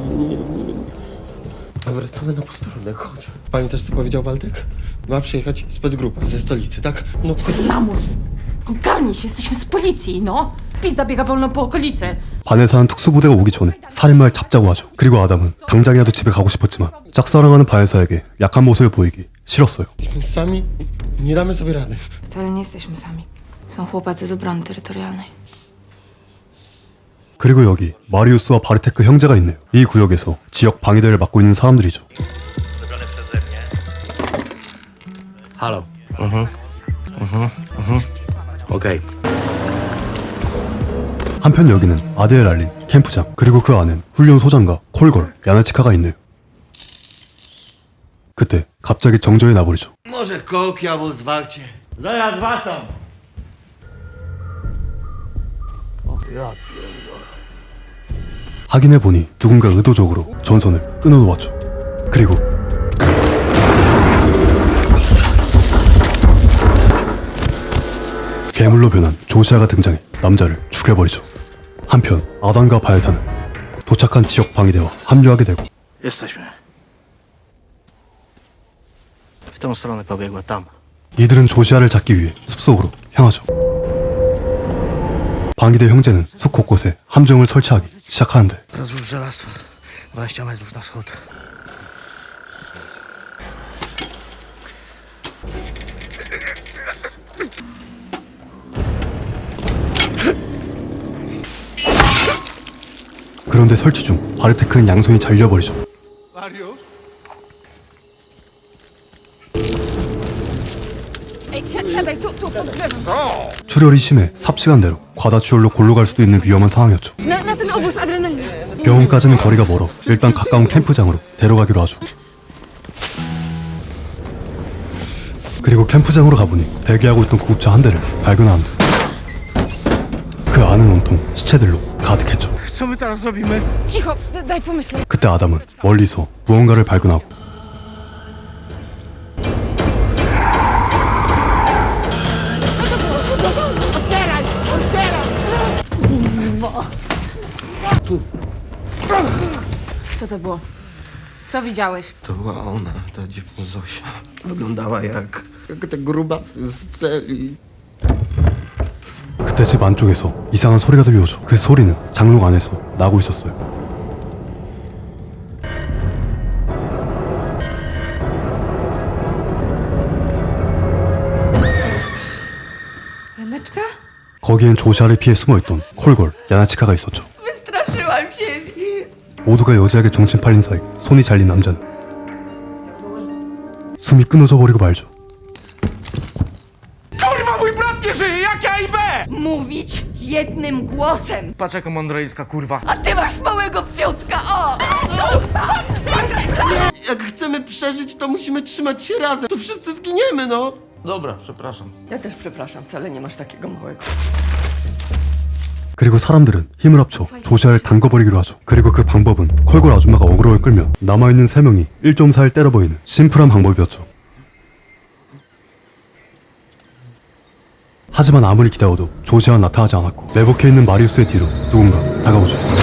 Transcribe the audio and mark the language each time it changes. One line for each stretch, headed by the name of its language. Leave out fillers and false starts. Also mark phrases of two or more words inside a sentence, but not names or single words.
Polish: A wracamy na posterunek, chodź. Pamiętasz, co powiedział Waldek? Ma przyjechać specgrupa ze stolicy, tak? No Lamus! Ogarnij się, jesteśmy z policji, no! Pizda biega wolno po okolicy.
Korean: 바네사는 특수부대가 오기 전에 살인마를 잡자고 하죠. 그리고 아담은 당장이라도 집에 가고 싶었지만 짝사랑하는 바네사에게 약한 모습을 보이기 싫었어요.
Polish: jesteśmy sami, nie damy sobie rady. Wcale nie jesteśmy sami. Są chłopacy z obrony terytorialnej.
Korean: 그리고 여기 마리우스와 바르테크 형제가 있네요. 이 구역에서 지역 방위대를 맡고 있는 사람들이죠.
Polish: Halo. Okej.
Korean: 한편 여기는 아데엘알린 캠프장, 그리고 그 안엔 훈련 소장과 콜걸, 야나치카가 있네요. 그때 갑자기 정전이 나버리죠.
Polish: Może koki albo zwarcie. Zaraz wracam.
Korean: 확인해보니 누군가 의도적으로 전선을 끊어놓았죠. 그리고 괴물로 변한 조시아가 등장해 남자를 죽여버리죠. 한편 아담과 바에사는 도착한 지역 방위대와 합류하게 되고
Polish: Jesteśmy. W tą stronę pobiegła tam.
Korean: 이들은 조시아를 잡기 위해 숲속으로 향하죠. 방위대 형제는 숲 곳곳에 함정을 설치하기 시작하는데
Polish: Rozłóż żelastwo. 20 metrów na wschód.
Korean: 그런데 설치 중 바르테크는 양손이 잘려버리죠.
Polish: Ej, siadaj, tu, pod drzewem.
Korean: 출혈이 심해 삽시간대로 과다출혈로 골로 갈 수도 있는 위험한 상황이었죠.
Polish: Na ten obóz adrenaliny.
Korean: 병원까지는 거리가 멀어 일단 가까운 캠프장으로 데려가기로 하죠. 그리고 캠프장으로 가보니 대기하고 있던 구급차 한 대를 발견하는데 그 안은 온통 시체들로 가득했죠.
Polish: Co my teraz robimy? Cicho, daj pomyśleć.
Korean: 그때 아담은 멀리서 무언가를 발견하고
Polish: Otwieraj! Co to było? Co widziałeś? To była ona, ta dziewczyna Zosia. Wyglądała jak te grubasy z celi.
Korean: 그때 집 안쪽에서 이상한 소리가 들려오죠. 그 소리는 장롱 안에서 나고 있었어요.
Polish: Janeczka?
Korean: 거기엔 조시아를 피해 숨어있던 콜걸, 야나치카가 있었죠.
Polish: Wystraszyłam się.
Korean: 모두가 여자에게 정신 팔린 사이 손이 잘린 남자는 숨이 끊어져 버리고 말죠.
Polish: Kurwa, mój brat nie żyje! Jak ja i B! Mówić jednym głosem. Patrz jako mądroicka, kurwa. A ty masz małego fiutka, o! Stop, przestań! Jak chcemy przeżyć, to musimy trzymać się razem. To wszyscy zginiemy, no. Dobra, przepraszam. Ja też przepraszam, wcale nie masz takiego małego.
Korean: 그리고 사람들은 힘을 합쳐 조시아를 담궈버리기로 하죠. 그리고 그 방법은 콜걸 아줌마가 어그로를 끌면 남아있는 3명이 1.4를 때려버리는 심플한 방법이었죠. 하지만 아무리 기다려도 조시아는 나타나지 않았고 매복해 있는 마리우스의 뒤로 누군가 다가오죠.